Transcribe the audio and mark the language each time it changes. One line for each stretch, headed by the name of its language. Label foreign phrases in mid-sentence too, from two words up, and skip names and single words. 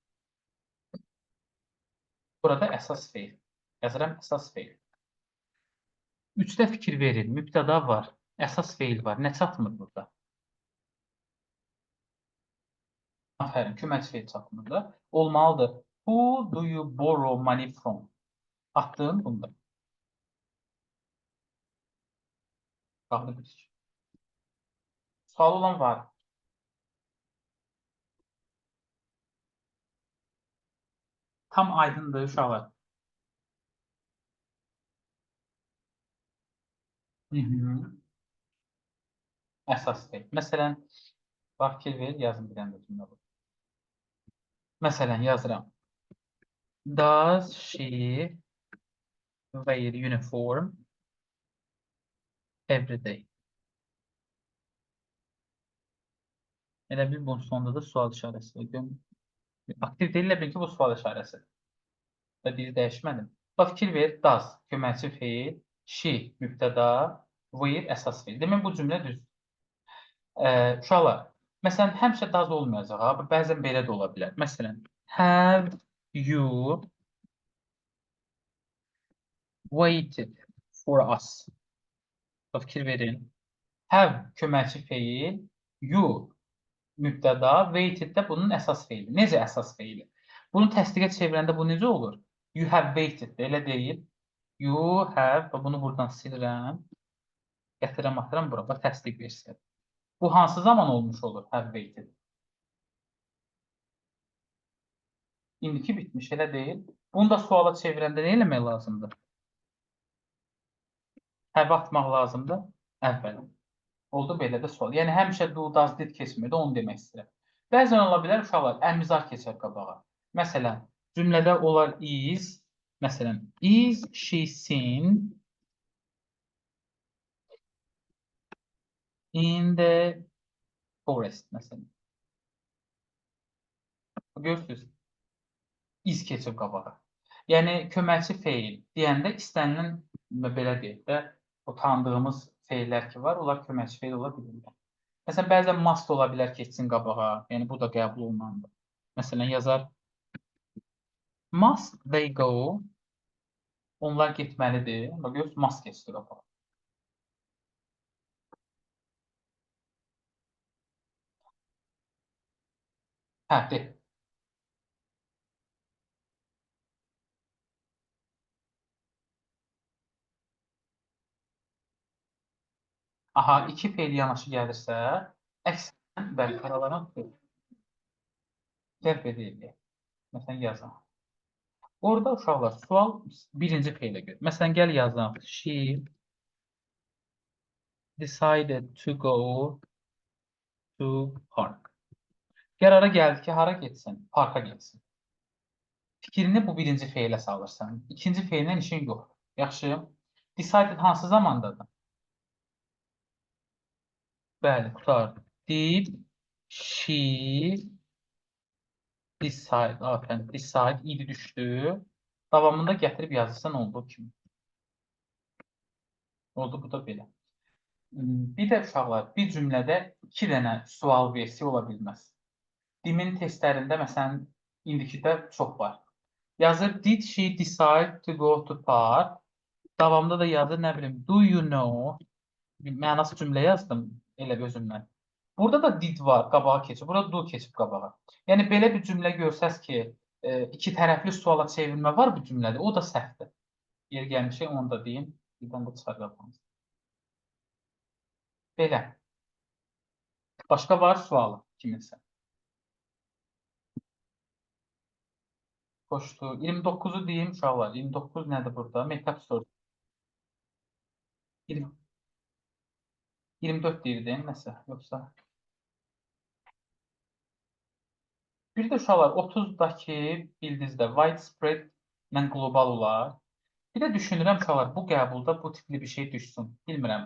Azerbaijani: Burada əsas feil. Yazıram əsas feil. 3-də fikir verin, mübtəda var, əsas feil var. Nə çatmır burada? Aferin, köməkçi feil çatmır da. Olmalıdır.
English: Who do you borrow money from?
Azerbaijani: Atdığın bunda. Qaldı bir. Sual olan var. Tam aydındır uşaqlar. Əsas feil. Məsələn, bax, fikir ver, yazın bir dənə cümlə bu. Məsələn, yazıram.
English: Does she wear uniform every day?
Azerbaijani: Elə bil bunun sonunda da sual işarəsi var. Aktiv deyil, elə bil ki, bu sual işarəsi. Və dili dəyişmədim. Bax, fikir ver, does, köməkçi feil, she, mübtəda, wear, əsas feil. Demək, bu cümlə düzdür. Uşaqlar, məsələn, həmişə does olmayacaq. Bəzən belə də ola bilər. Məsələn,
English: have you waited for us?
Azerbaijani: Bax, fikir verin. Have köməkçi feil, you mübtəda, waited də bunun əsas feili. Necə əsas feili? Bunu təsdiqə çevirəndə bu necə olur?
English: You have waited,
Azerbaijani: elə deyil.
English: You have,
Azerbaijani: bunu buradan silirəm. Gətirəm, atıram bura, bax, təsdiq versin. Bu hansı zaman olmuş olur,
English: have waited?
Azerbaijani: İndiki bitmiş, elə deyil. Bunu da suala çevirəndə nə eləmək lazımdır? Have atmaq lazımdır əvvəl. Oldu belə də sual. Yəni həmişə
English: do, does, did
Azerbaijani: keçmir də onu demək istəyirəm. Bəzən ola bilər uşaqlar əmizar keçər qabağa. Məsələn, cümlədə olar is, məsələn,
English: is she seen in the forest məsələn.
Azerbaijani: Görürsünüz. iz keçib qabağa. Yəni köməkçi feil deyəndə istənilən belə deyək də, o tanıdığımız feillər ki var, onlar köməkçi feil ola bilirlər. Məsələn, bəzən must ola bilər keçsin qabağa. Yəni bu da qəbul olunandır. Məsələn, yazar
English: must they go?
Azerbaijani: Onlar getməlidir. Bax, görürsünüz, must keçdi qabağa. Hə, de. Aha, iki feil yanaşı gəlirsə, əksərən bəli, aralarına cəlb edilir. Məsələn, yazaq. Orada uşaqlar sual birinci feylə görə. Məsələn, gəl yazaq.
English: She decided to go to park.
Azerbaijani: Qərara gəldi ki, hara getsin? Parka getsin. Fikrini bu birinci feylə salırsan. İkinci feyllə işin yox. Yaxşı. Decided hansı zamandadır? Bəli, qurtardı.
English: Did she decide? Afərin.
Azerbaijani: Decide idi düşdü. Davamında gətirib yazırsan olduğu kimi. Oldu bu da belə. Bir də uşaqlar, bir cümlədə iki dənə sual versiya ola bilməz. Dimin testlərində, məsələn, indikidə çox var. Yazır,
English: did she decide to go to park?
Azerbaijani: Davamında da yazır, nə bilim,
English: do you know?
Azerbaijani: Mənası cümlə yazdım elə özümdən. Burada da did var, qabağa keçib. Burada do keçib qabağa. Yəni, belə bir cümlə görsəz ki, iki tərəfli suala çevrilmə var bu cümlədə, o da səhvdir. Yer gəlmişək, onu da deyim. Birdən də çıxarqalım. Belə. Başqa var sualı kiminsə. Xoşdur. 29-u deyim uşaqlar. 29 nədir burada? Make-up soru. 20, 24 deyirdim nəsə, yoxsa? Bir də uşaqlar 30-dakı bildinizdə widespread ilə qlobal olar. Bir də düşünürəm uşaqlar bu qəbulda bu tipli bir şey düşsün. Bilmirəm.